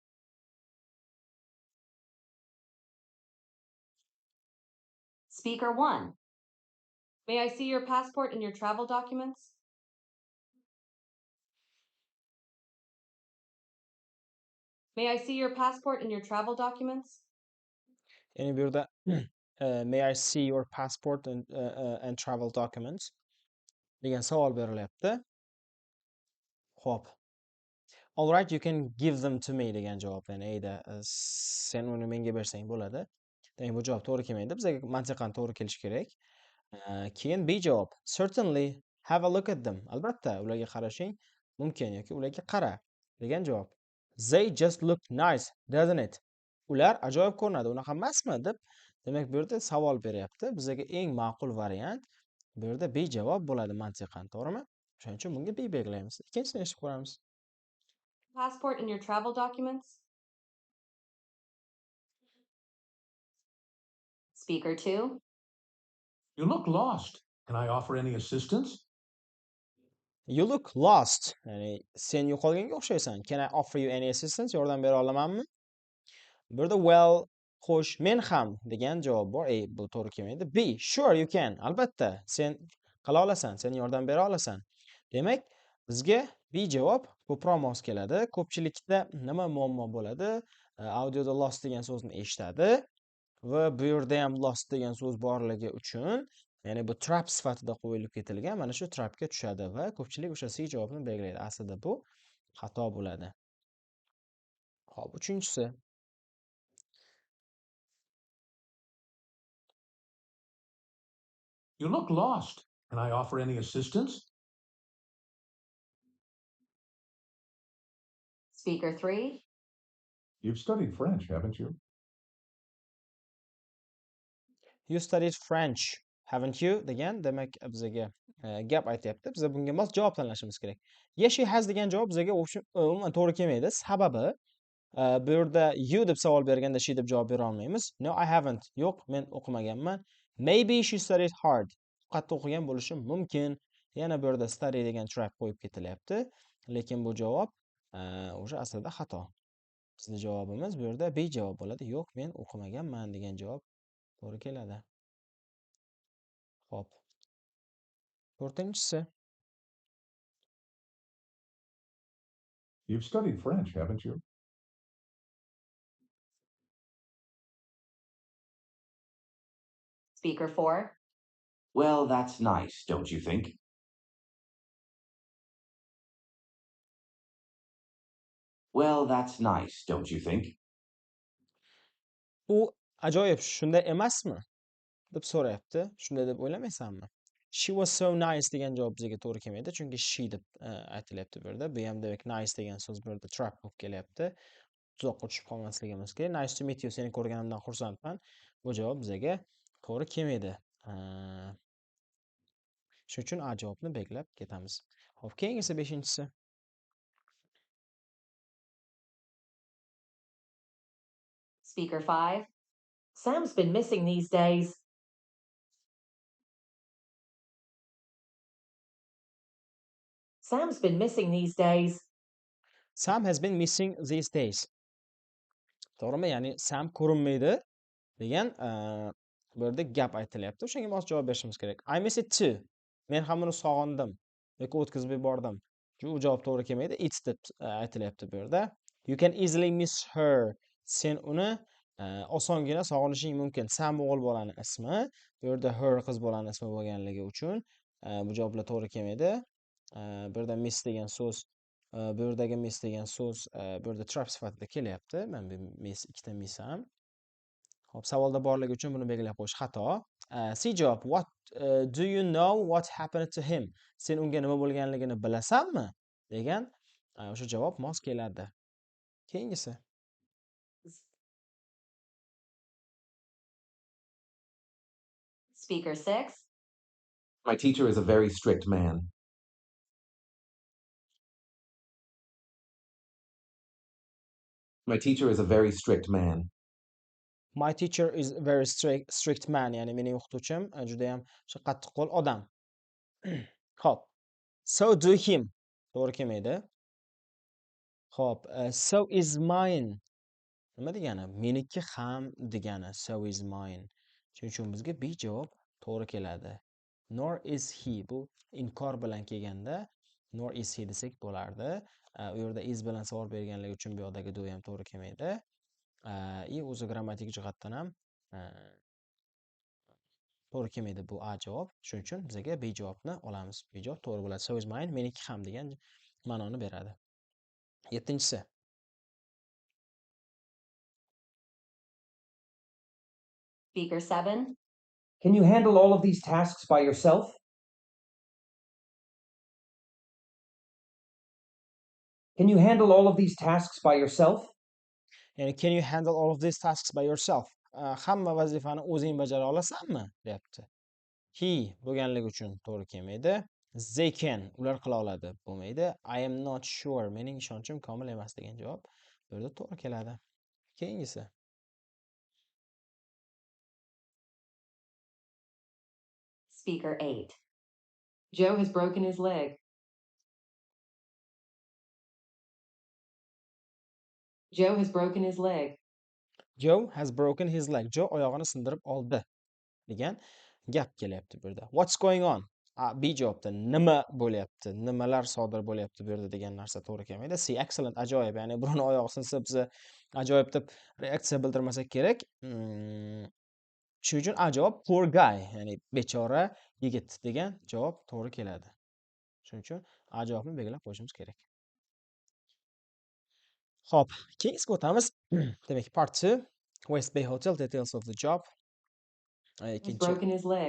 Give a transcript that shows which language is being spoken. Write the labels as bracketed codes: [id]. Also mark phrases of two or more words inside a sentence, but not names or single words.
[en] Speaker 1. May I see your passport and your travel documents? May I see your passport and your travel documents? [uz] Ya'ni bu yerda [en] may I see your passport and travel documents [uz] degan savol berilyapti. Xo'p. [en] All right, you can give them to me [uz] degan javob. Ya'ni ayda sen uni menga bersang bo'ladi. Demak, bu javob to'g'ri kelmaydi. Bizga mantiqan to'g'ri kelishi kerak. Keyin B javob. [en] Certainly have a look at them. [uz] Albatta, ularga qarashing mumkin yoki ularga qara degan javob. [en] They just look nice, doesn't it? [uz] Ular ajoyib ko'rinadi, unaqa emasmi deb. Demak, bu yerda savol beryapti. Bizga eng ma'qul variant bu yerda B javob bo'ladi mantiqan, to'g'rimi? Shuning uchun bunga B belgilaymiz. Ikkinchisini eshitib ko'ramiz. [en] Passport and your travel documents? Speaker 2. You look lost. Can I offer any assistance? You look lost. [uz] Ya'ni sen yo'qolganga o'xshaysan. [en] Can I offer you any assistance? [uz] Yordam bera olamanmi? Bu yerda well, xo'sh, men ham degan javob bor. Bu to'g'ri kelmaydi. [en] B, sure you can. [uz] Albatta, sen qila olasan, sen yordam bera olasan. Demak, bizga B javob ko'proq mos keladi. Ko'pchilikda nima muammo bo'ladi? Audioda lost degan so'zni eshitadi va bu yerda ham lost degan so'z borligi uchun, ya'ni bu trap sifatida qo'yilib ketilgan, mana shu trapga tushadi va ko'pchilik o'sha C javobni belgilaydi. Aslida bu xato bo'ladi. Xo'p, uchinchisi. [en] You look lost. Can I offer any assistance? Speaker 3. You've studied French, haven't you? You studied French, haven't you? [uz] degan, demak bizga gap aytyapti. Biz bunga mos javob tanlashimiz kerak. [en] Yes, she has [uz] degan javob bizga umuman to'g'ri kelmaydi. Sababi bu yerda you deb savol berganda she deb javob bera olmaymiz. [en] No, I haven't. [uz] Yo'q, men o'qimaganman. [en] Maybe she studied hard. [uz] Qattiq o'qigan bo'lishi mumkin. Yana bu yerda study degan trap qo'yib ketilyapti. Lekin bu javob o'sha aslida xato. Bizning javobimiz bu yerda B javob bo'ladi. Yo'q, men o'qimaganman degan javob to'g'ri keladi. Xo'p. To'rtinchisi. [en] You've studied French, haven't you? Speaker 4. Well, that's nice, don't you think? Well, that's nice, don't you think? [uz] U ajoyib, shunday emasmi? deb so'rayapti. Shunday deb o'ylamaysanmi? [en] She was so nice [uz] degan javob bizga to'g'ri kelmaydi, chunki she deb aytilyapti bu yerda. Bu ham demak nice degan so'z bu yerda trap bo'lib kelyapti. Tuzoqqa tushib qolmasligimiz kerak. [en] Nice to meet you, [uz] seni ko'rganimdan xursandman. Bu javob bizga to'g'ri kelmaydi. Shuning uchun A javobni belgilab ketamiz. Xo'p, keyingisi 5-inchisi. [en] Speaker 5. Sam's been missing these days. Sam's been missing these days. Sam has been missing these days. [uz] To'g'rimi? Ya'ni Sam ko'rinmaydi degan bu yerda gap aytilyapti. O'shanga mos javob berishimiz kerak. [en] I miss it too. [uz] Men ham uni sog'indim yoki o'tkazib yubordim. Bu javob to'g'ri kelmaydi. It's deb aytilyapti bu yerda. [en] You can easily miss her. [uz] Sen uni osongina sog'inishing mumkin. Sam o'g'il bolani ismi, bu yerda her qiz bolani ismi bo'lganligi uchun bu javoblar to'g'ri kelmaydi. Bu yerda miss degan so'z, bu yerdagi miss degan so'z bu yerda trap sifatida kelyapti. Mana bu miss, ikkita miss ham. Xo'p, savolda borligi uchun buni belgilab qo'yish xato. C javob. [en] What do you know what happened to him? [uz] Sen unga nima bo'lganligini bilasanmi? degan o'sha javob mos keladi. Keyingisi. [en] Speaker 6. My teacher is a very strict man. My teacher is a very strict man. My teacher is a very strict man, [uz] ya'ni mening o'qituvchim juda ham qattiqqo'l odam. Xo'p. [en] So do him. [uz] To'g'ri kelmaydi. Xo'p, [en] so is mine. [uz] Nima degani? Meniki ham degani. [en] So is mine. [uz] Shuning uchun bizga B javob to'g'ri keladi. [en] Nor is he. [uz] Bu inkor bilan kelganda [en] nor is he [uz] desak bo'lardi. U yerda is bilan savol berganligi uchun bu yoqdagi do ham to'gri kelmaydi. O'zi grammatik jihatdan ham to'g'ri kelmaydi bu A javob. Shuning uchun bizga B javobni olamiz. B javob to'g'ri bo'ladi. [en] So is mine, [uz] meniki ham degan ma'noni beradi. 7-si. [en] Speaker 7. Can you handle all of these tasks by yourself? Can you handle all of these tasks by yourself? Ya'ni can you handle all of these tasks by yourself? [uz] Hamma vazifani o'zing bajara olasanmi? deyapti. He bo'lganligi uchun to'g'ri kelmaydi. [en] They can, [uz] ular qila oladi bo'lmaydi. [en] I am not sure, [uz] mening ishonchim komil emas degan javob bu yerda to'g'ri keladi. Keyingisi. [en] Speaker 8. Joe has broken his leg. Joe has broken his leg. Joe has broken his leg. [uz] Joe oyog'ini sindirib oldi degan gap kelyapti bu yerda. [en] What's going on? [uz] B javobda nima bo'lyapti? Nimalar sodir bo'lyapti bu yerda degan narsa to'g'ri kelmaydi. C excellent, ajoyib. Ya'ni birovni oyog'i sinsa biz ajoyib deb reaksiya bildirmasak kerak. Shuning uchun A javob [en] poor guy, [uz] ya'ni bechora yigit degan javob to'g'ri keladi. Shuning uchun A javobni belgilab qo'yishimiz kerak. Xo'p, keyingisiga o'tamiz. Demak, [en] part 2 West Bay Hotel details of the job. He's broken his leg.